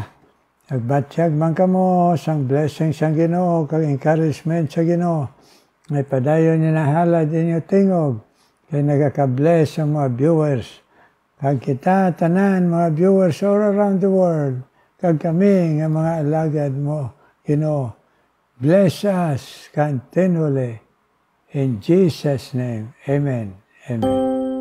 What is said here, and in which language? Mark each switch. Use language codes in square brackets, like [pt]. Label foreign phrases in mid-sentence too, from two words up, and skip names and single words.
[hil] Nagbatsyag man kamo sang blessing sang Ginoo kag encouragement sa Ginoo. May padayon niya nahalad inyo tingog. Kaya nagaka-bless ang mga viewers. Kag kita, tanan, mga viewers [en] all around the world. [hil] Kag kami, nga mga alagad mo, Ginoo. [en] Bless us continually. In Jesus' name, amen. Amen.